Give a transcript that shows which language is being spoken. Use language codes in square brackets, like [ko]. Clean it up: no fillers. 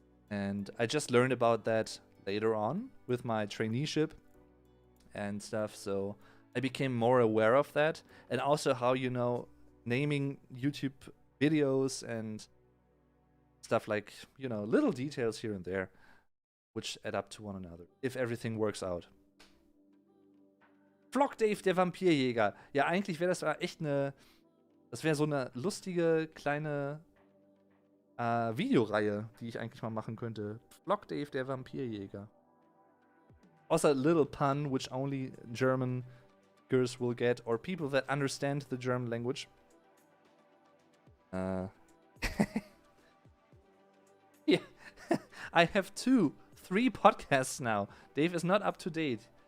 [en] And I just learned about that later on with my traineeship and stuff, so I became more aware of that, and also how, you know, naming YouTube videos and stuff like, you know, little details here and there, which add up to one another, if everything works out. [de] Flock Dave, der Vampirjäger. Ja, eigentlich wäre das echt eine, das wäre so eine lustige kleine Videoreihe, die ich eigentlich mal machen könnte. Flock Dave, der Vampirjäger. [en] Also a little pun, which only German girls will get, or people that understand the German language. Yeah. I have 3 podcasts now. Dave is not up to date.